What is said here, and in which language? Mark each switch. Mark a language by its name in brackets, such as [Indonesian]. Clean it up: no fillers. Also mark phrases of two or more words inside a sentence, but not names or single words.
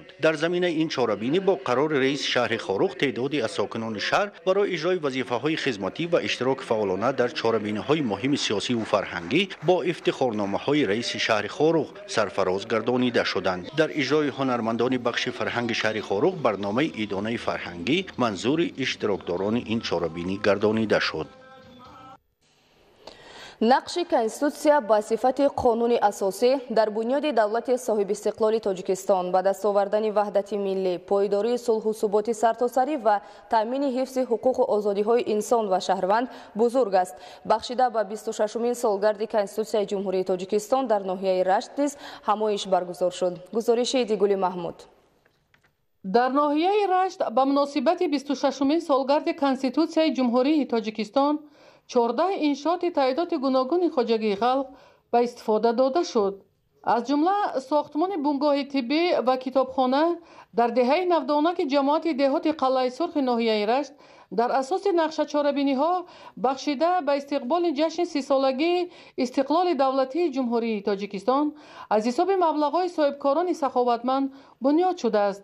[Tajik] дар заминаи ин чорабинӣ бо қарори раиси шаҳри Хоруғ теъдоде аз сокинони шаҳр барои иҷрои вазифаҳои хидматӣ ва иштироки фаъолона дар чорабиниҳои муҳими сиёсӣ ва фарҳангӣ бо ифтихорномаҳои раиси шаҳри Хоруғ сарфароз гардонида шуданд. дар иҷрои ҳунармандони бахши фарҳанги шаҳри Хоруғ барномаи идонаи фарҳангӣ манзури иштирокдорони ин чорабинӣ гардонида шуд. нақши конститутсия ба сифати қонуни асосӣ дар бунёди давлати соҳиби истиқлоли Тоҷикистон ба даст овардани ваҳдати миллӣ, пойдории сулҳу суботи сартосарӣ ва таъмини ҳифзи ҳуқуқу озодиҳои инсон ва шаҳрванд бузург аст. бахшида ба 26-мин солгарди Конститутсияи Ҷумҳурии Тоҷикистон дар ноҳияи Рашт низ ҳамоиш баргузор шуд. гузориши Дигули Маҳмуд. дар ноҳияи Рашт ба муносибати 26-мин солгарди Конститутсияи Ҷумҳурии Тоҷикистон 14 иншооти таъйидоти гуногуни хоҷагии халқ ба истифода дода шуд. аз ҷумла сохтмони бунгоҳи тиббӣ ва китобхона дар деҳаи 90 ки ҷамоати деҳоти Қалъаи Сурхи ноҳияи Рашт дар асоси нақшаи чорабиниҳо бахшида ба истиқболи ҷашни 30-солагии истиқлоли давлатии Ҷумҳурии Тоҷикистон аз ҳисоби маблағҳои соҳибкорони саховатманд бунёд шудааст.